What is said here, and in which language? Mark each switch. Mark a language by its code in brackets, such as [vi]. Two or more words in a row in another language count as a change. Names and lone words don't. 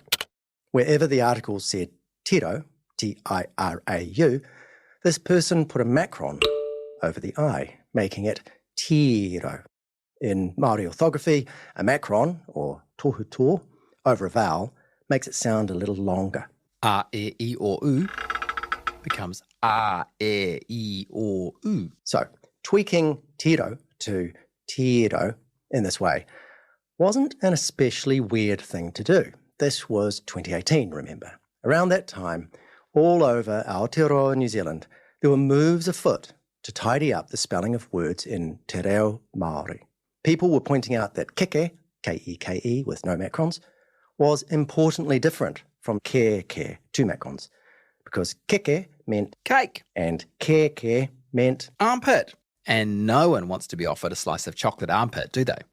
[en] Wherever the article said Tiro, T-I-R-A-U, this person put a macron over the I, making it Tiro. In Māori orthography, a macron, or tohuto, over a vowel, makes it sound a little longer. A, E, I, O, U becomes A, E, I, O, U. So, tweaking Tiro to Tiro in this way wasn't an especially weird thing to do. This was 2018, remember. Around that time, all over Aotearoa, New Zealand, there were moves afoot to tidy up the spelling of words in [mi] te reo Māori. [en] People were pointing out that keke, K-E-K-E with no macrons, was importantly different from two macrons, because keke meant Cake. and ke meant Armpit. And no one wants to be offered a slice of chocolate armpit, do they?